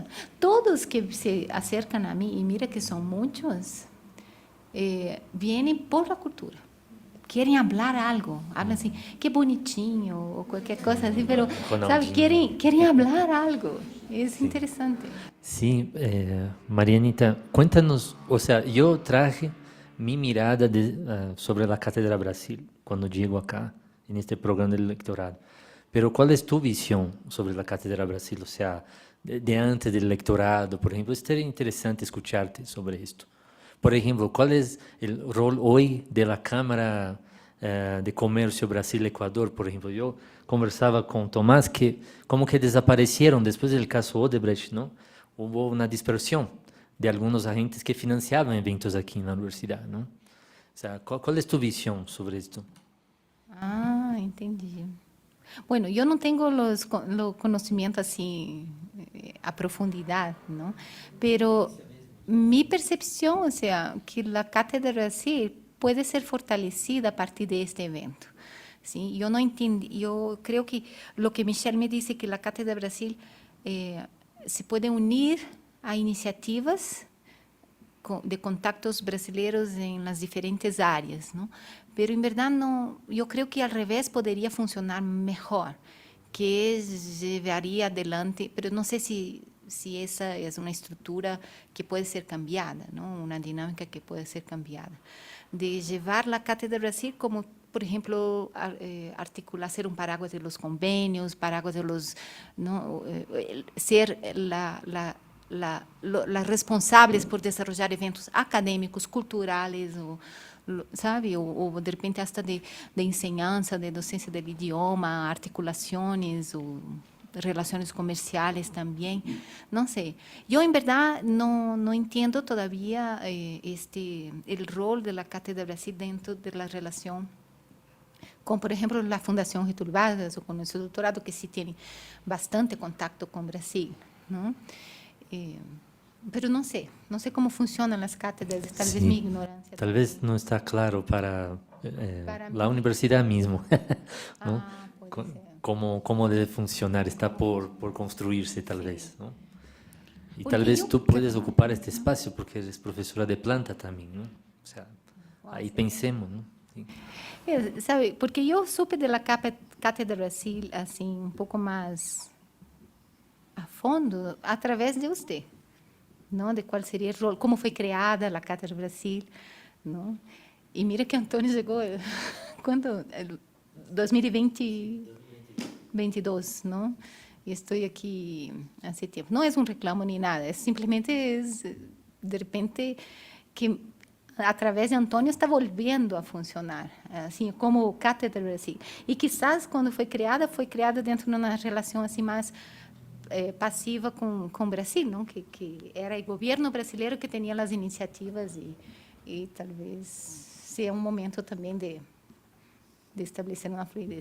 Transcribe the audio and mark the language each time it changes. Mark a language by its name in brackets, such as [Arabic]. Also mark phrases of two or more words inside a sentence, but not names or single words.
[Portuguese] Todos que se acercam a mim, e [Spanish] mira que [Portuguese] são muitos, vêm [Spanish] por la cultura. [Portuguese] Querem falar algo, hablam assim, que bonitinho, ou qualquer coisa assim, pero, sabe, querem falar algo. É interessante. [Spanish] Sí, Marianita, cuéntanos, o sea, yo traje mi mirada sobre la Cátedra Brasil cuando llego acá, en este programa del lectorado. Pero ¿cuál es tu visión sobre la Cátedra Brasil? O sea, de antes del lectorado, por ejemplo, sería interesante escucharte sobre esto. Por ejemplo, ¿cuál es el rol hoy de la Cámara de Comercio Brasil-Ecuador? Por ejemplo, yo conversaba con Tomás que como que desaparecieron después del caso Odebrecht, ¿no? Hubo una dispersión de algunos agentes que financiaban eventos aquí en la universidad, ¿no? O sea, ¿cuál es tu visión sobre esto? [Portuguese] Ah, entendi. Bueno, eu não tenho o conhecimento assim a profundidade, não? [Spanish] Pero mi [Portuguese] percepção, [Spanish] o sea, [Portuguese] que a Cátedra Brasil pode ser fortalecida a partir deste evento. Sim, eu não entendi. Eu creio que o que Michel me disse que a Cátedra Brasil se pode unir a iniciativas de contactos brasileiros em las diferentes áreas, não? Pero em verdade não. Eu creio que ao revés poderia funcionar melhor, que levaria adelante. Pero não sei se essa é uma estrutura que pode ser cambiada, não? Uma dinâmica que pode ser cambiada. De levar a Cátedra Brasil como, por exemplo, articular, ser um [Spanish] paraguas de los [Portuguese] convênios, [Spanish] paraguas de los, ¿no? [Portuguese] Ser las responsáveis por desenvolver eventos acadêmicos, culturais, sabe, ou de repente [Spanish] hasta de enseñanza, [Portuguese] de docência do idioma, articulações, ou relações comerciais também, não sei. Eu, em verdade, não entendo todavia o rol da Cátedra Brasil dentro da relação com, por exemplo, a Fundação Getúlio Vargas ou com o seu doutorado, que sí tem bastante contato com o Brasil, não? Pero não sei como funcionam as cátedras, talvez minha ignorância. Talvez não está claro para a universidade mesmo, [Spanish] ¿no? Como debe funcionar, está por construirse talvez, ¿no? Y tal vez tú puedes ocupar este espacio porque eres profesora de planta también, ¿no? O sea, ahí pensemos, ¿no? Sí. [Portuguese] Sabe, porque eu supe da Cátedra Brasil assim pouco mais a fundo através de você, não? De qual seria o rol, como foi criada a Cátedra Brasil, não? E [Spanish] mira que [Portuguese] Antônio chegou quando 2022, ¿no? Y estoy aquí hace tiempo. [Spanish] No es un reclamo ni nada, es simplemente es, de repente, que a través de Antônio está volviendo a funcionar, assim, como Cátedra Brasil. [Portuguese] E quizás, quando foi criada dentro de uma relação assim mais passiva com o Brasil, não? Que era o governo brasileiro que tinha as iniciativas e talvez seja um momento também de estabelecer uma fluidez.